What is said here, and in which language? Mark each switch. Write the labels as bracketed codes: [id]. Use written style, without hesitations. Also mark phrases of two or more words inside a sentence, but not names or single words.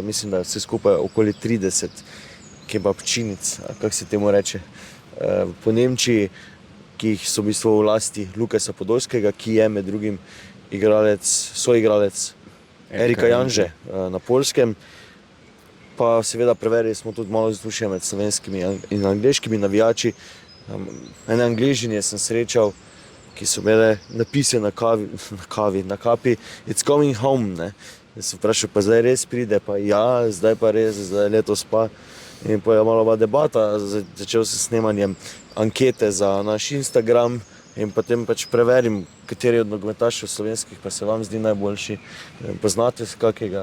[sl] Mislim, da je vse skupaj okoli 30 kebabčinic, kako se temu reče, po Nemčiji, ki jih so v bistvu v lasti Lukasa Podolskega, ki je med drugim soigralec Erika Janže na Poljskem. Pa seveda preverili smo tudi malo vzdušja med slovenskimi in angleškimi navijači. Ene Angležinje sem srečal, ki so imele napise na kapi [en] It's coming home, [sl] ne. Sem vprašal, pa zdaj res pride, pa ja, zdaj pa res, zdaj letos pa. In pa je malo debata, začel se snemanjem ankete za naš Instagram in potem pač preverim, kateri od nogometašev slovenskih pa se vam zdi najboljši. Poznate kakega?